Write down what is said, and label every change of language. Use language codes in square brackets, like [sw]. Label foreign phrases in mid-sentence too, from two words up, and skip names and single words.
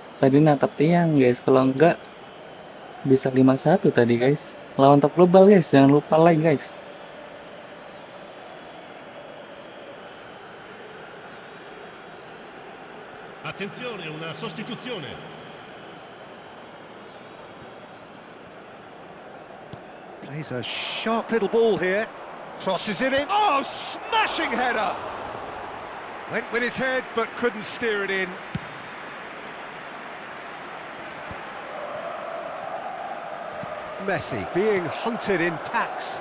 [id] Tadi natap tiang guys. Kalau enggak bisa 5-1 tadi guys. Lawan top global guys. Jangan lupa like guys. [it] Attenzione, una sostituzione. [en] Plays a sharp little ball here. Crosses it in. Oh, smashing header! Went with his head, but couldn't steer it in. Messi being hunted in packs.